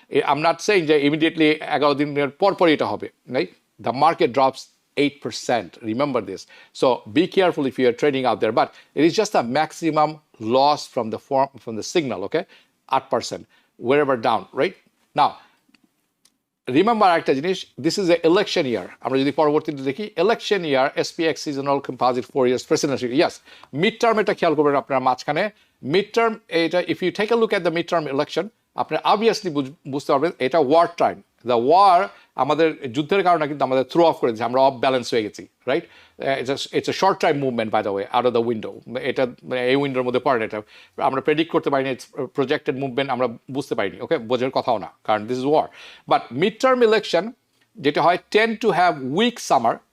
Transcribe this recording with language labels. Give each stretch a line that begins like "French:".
English: I'm not saying যে immediately 11
Bangla: দিনের পরই এটা হবে,
English: right? The market drops 8%. Remember this. So be careful if you are trading out there. But it is just a maximum loss from the signal, okay? 8%, wherever down, right? Now, remember
Bangla: একটা জিনিস,
English: this is a election year.
Bangla: আমরা যদি পরবর্তীতে দেখি,
English: election year, SPX seasonal composite 4 years presidency.
Bangla: Yes, midterm এটা খেয়াল করবেন আপনারা মাঝখানে।
English: Midterm, এটা if you take a look at the midterm election,
Bangla: আপনি obviously বুঝতে পারবেন এটা
English: war time. The war
Bangla: আমাদের যুদ্ধের কারণে কিন্তু আমাদের থ্রো অফ করে দিচ্ছে, আমরা অফ ব্যালেন্স হয়ে গেছি, right?
English: It's a short time movement by the way, out of the window.
Bangla: এটা এই উইন্ডোর মধ্যে পড়ে না, এটা আমরা প্রেডিক্ট করতে পারিনি।
English: it's projected movement,
Bangla: আমরা বুঝতে পারিনি,
English: Okay?
Bangla: বোঝার কথাও না, কারণ
English: This is war. But midterm election
Bangla: যেটা হয়
English: tend to have weak summer,